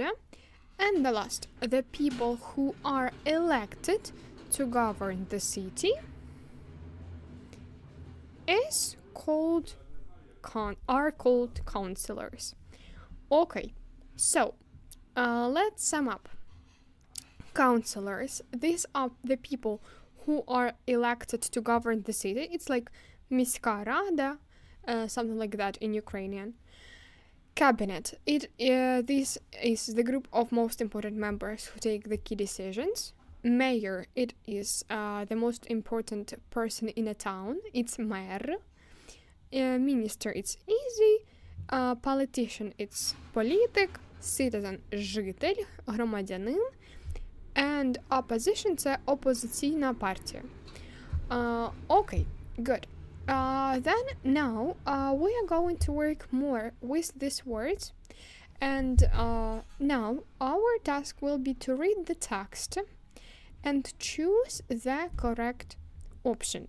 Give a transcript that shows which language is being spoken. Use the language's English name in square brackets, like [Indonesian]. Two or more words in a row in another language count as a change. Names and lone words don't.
[English] And the last, the people who are elected to govern the city are called councillors. Okay, so let's sum up. Councillors, these are the people who are elected to govern the city. It's like [Ukrainian] міська рада, [English] something like that in Ukrainian. Cabinet, this is the group of most important members who take the key decisions. Mayor, it is the most important person in a town. It's mayor. Minister, it's easy. Politician, it's політик. Citizen, [Ukrainian] житель, громадянин. [English] And opposition, [Ukrainian] це опозиційна партія. [English] Okay, good. Then now we are going to work more with these words, and now our task will be to read the text and choose the correct option.